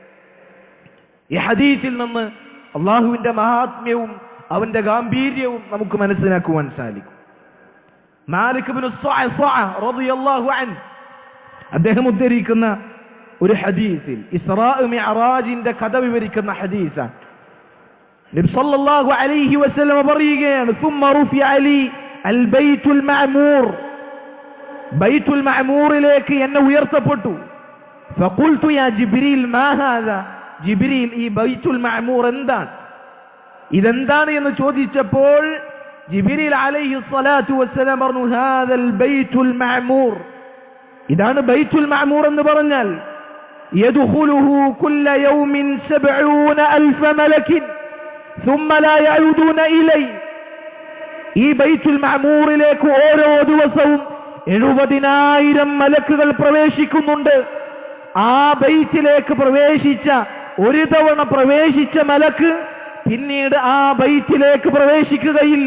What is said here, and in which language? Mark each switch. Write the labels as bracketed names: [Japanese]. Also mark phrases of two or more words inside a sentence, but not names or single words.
[Malayalam] ഈ ഹദീസിൽ നിന്ന് അല്ലാഹുവിന്റെ മഹാത്മ്യവും അവന്റെ ഗാംഭീര്യവും നമുക്ക് മനസ്സിലാക്കുവാൻ സാധിക്കും. മാലിക് ഇബ്നു സഅസഅ [Arabic] رضي الله عنه [Malayalam] അദ്ദേഹം ഉദ്ധരിക്കുന്ന ഒരു ഹദീസിൽ ഇസ്റാ മിഅറാജിന്റെ കഥ വിവരിക്കുന്ന ഹദീസാണ്. നബി [Arabic] صلى الله عليه وسلم [Malayalam] പറയുകയാണ്, [Arabic] ثم رفع لي البيت المعمور, [Malayalam] ബൈത്തുൽ മഅമൂറിലേക്ക് എന്നെ ഉയർത്തപ്പെട്ടു. [Arabic] فقلت يا جبريل ما هذا, [Malayalam] ജിബ്രീൽ, ഈ ബൈത്തുൽ മഅമൂർ എന്താണ്, ഇതെന്താണ് എന്ന് ചോദിച്ചപ്പോൾ ജിബ്രീൽ [Arabic] عليه الصلاة والسلام [Malayalam] പറഞ്ഞു, [Arabic] هذا البيت المعمور, [Malayalam] ഇതാണ് ബൈത്തുൽ മഅമൂർ എന്ന് പറഞ്ഞാൽ [Arabic] يدخله كل يوم 70000 ملك ثم لا يعودون إليه, [Malayalam] ഈ ബൈത്തുൽ മഅമൂറിലേക്ക് ഓരോ ദിവസവും 70000 മലക്കുകൾ പ്രവേശിക്കുന്നുണ്ട്. ആ ബൈത്തിലേക്ക് പ്രവേശിച്ച, ഒരു തവണ പ്രവേശിച്ച മലക്ക് പിന്നീട് ആ ബൈത്തിലേക്ക് പ്രവേശിക്കുകയില്ല.